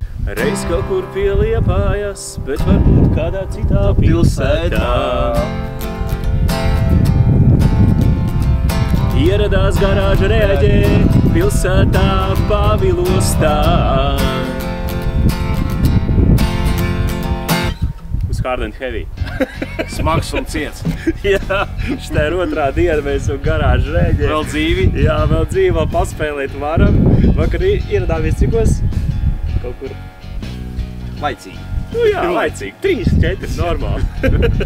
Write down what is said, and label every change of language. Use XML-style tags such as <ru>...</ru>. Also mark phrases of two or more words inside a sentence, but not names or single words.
<lv>Reiz kaut kur pie Liepājas, bet varbūt kādā citā pilsētā. Ieradās garāža reaģē pilsētā Pavilostā.</lv> <en>Uz hard and heavy.</en> <lv>Smags un ciets. Jā, šitā ir otrā diena, mēs esam garāža reaģē. Vēl dzīvi? Jā, vēl dzīvi, vēl paspēlēt varam. Vakar ieradāmies cikos? Kaut kur. Laicīgi. Nu jā, laicīgi. 3-4 normāli.</lv>